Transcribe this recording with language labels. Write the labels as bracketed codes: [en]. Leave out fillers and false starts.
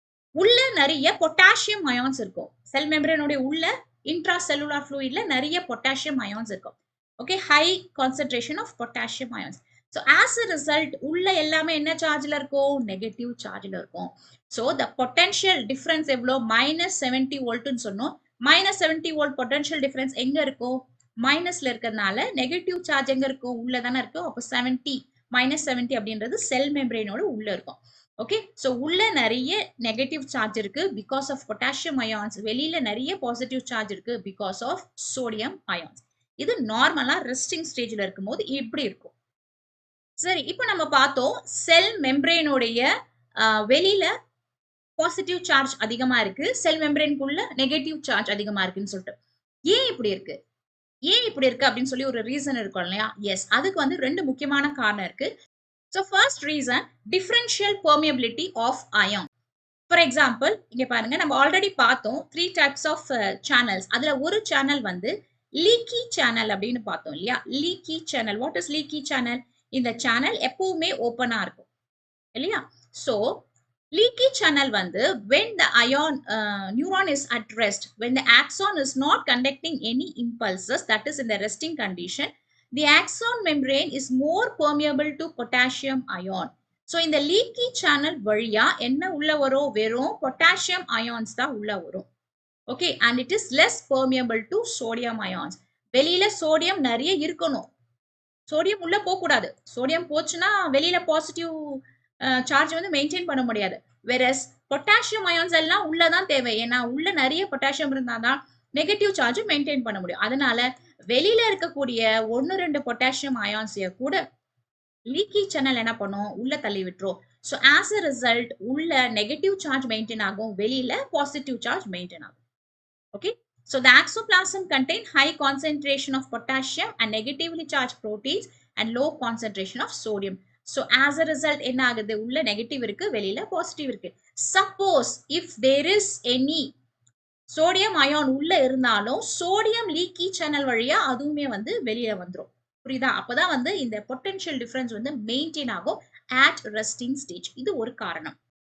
[ta] உள்ள நிறைய potassium ions இருக்கும். செல் மெம்பரேனுடைய உள்ள இன்ட்ரா செல்லுலார் ஃப்ளூயிட்ல நிறைய பொட்டாசியம் அயான்ஸ் இருக்கும். Okay, high concentration of potassium ions. So as a result உள்ள எல்லாமே என்ன சார்ஜ்ல இருக்கும், நெகட்டிவ் சார்ஜ்ல இருக்கும். So the potential difference எவ்வளோ, -70 வோல்ட்னு சொன்னோம். -70 வோல்ட் பொட்டன்ஷியல் டிஃபரன்ஸ் எங்க இருக்கும், மைனஸ்ல இருக்கிறதுனால நெகட்டிவ் சார்ஜ் எங்க இருக்கும், உள்ள தானே இருக்கும். அப்போ 70 -70 அப்படின்றது செல் மெம்பரேனோட உள்ள இருக்கும். ஓகே, சோ உள்ள நிறைய நெகட்டிவ் சார்ஜ் இருக்கு பிகாஸ் ஆஃப் பொட்டாசியம் அயான்ஸ், வெளியில நிறைய பாசிட்டிவ் சார்ஜ் இருக்கு பிகாஸ் ஆஃப் சோடியம் அயான்ஸ். இது நார்மலா ரெஸ்டிங் ஸ்டேஜ்ல இருக்கும்போது இப்படி இருக்கும். சரி, இப்போ நம்ம பார்த்தோம் செல் மெம்பரேனுடைய வெளியில பாசிட்டிவ் சார்ஜ் அதிகமா இருக்கு, செல் மெம்பரேனுக்குள்ள நெகட்டிவ் சார்ஜ் அதிகமா இருக்குன்னு சொல்லிட்டு. ஏன் இப்படி இருக்கு, ஏன் இப்படி இருக்கு அப்படின்னு சொல்லி ஒரு ரீசன் இருக்கும் இல்லையா. எஸ், அதுக்கு வந்து ரெண்டு முக்கியமான காரணம் இருக்கு. [en] So first reason, differential permeability of ion. [ta] For example, இங்க பாருங்க, நம்ம ஆல்ரெடி பார்த்தோம் 3 types of channels. அதுல ஒரு சேனல் வந்து leaky channel அப்படின்னு பார்த்தோம் இல்லையா. leaky channel, what is leaky channel? இந்த சேனல் எப்பவுமே ஓபனா இருக்கும் இல்லையா. So [en] Leaky channel வந்து when the neuron is at rest, when the axon is not conducting any impulses, that is in the resting condition, the axon membrane is more permeable to potassium ion. [ta] So இந்த leaky channel வழியா என்ன உள்ள வரும்? வெறும் potassium ions தான் உள்ள வரும். [en] Okay, and it is less permeable to sodium ions. [ta] வெளியில சோடியம் நிறைய இருக்கணும். சோடியம் உள்ள போக கூடாது. சோடியம் போச்சுன்னா வெளியில பாசிட்டிவ் சார்ஜ் வந்து மெயின்டைன் பண்ண முடியாது. வெரஸ் பொட்டாசியம் அயான்ஸ் எல்லாம் உள்ளதான் தேவை. ஏன்னா உள்ள நிறைய பொட்டாசியம் இருந்தாதான் நெகட்டிவ் சார்ஜ் மெயின்டைன் பண்ண முடியும். அதனால வெளியில இருக்கக்கூடிய 1-2 பொட்டாசியம் அயான்ஸைய கூட லீக்கி சேனல் என்ன பண்ணும்? உள்ள தள்ளி விட்டுரும். ஸோ ஆஸ் அ ரிசல்ட் உள்ள நெகட்டிவ் சார்ஜ் மெயின்டைன் ஆகும், வெளியில பாசிட்டிவ் சார்ஜ் மெயின்டைன் ஆகும். [en] Okay, so the axoplasm contain high concentration of potassium and negatively charged proteins and low concentration of sodium. [ta] So as a result என்ன ஆகுது? உள்ள negative இருக்கு, வெளியில positive இருக்கு. Suppose if there is any sodium ion உள்ள இருந்தாலும் sodium leaky channel வழியா அதுவுமே வந்து வெளியில வந்துரும். புரியுதா? அப்பதான் வந்து இந்த பொட்டன்ஷியல் டிஃபரன்ஸ் வந்து மெயின்டைன் ஆகும் at resting stage. இது ஒரு காரணம்.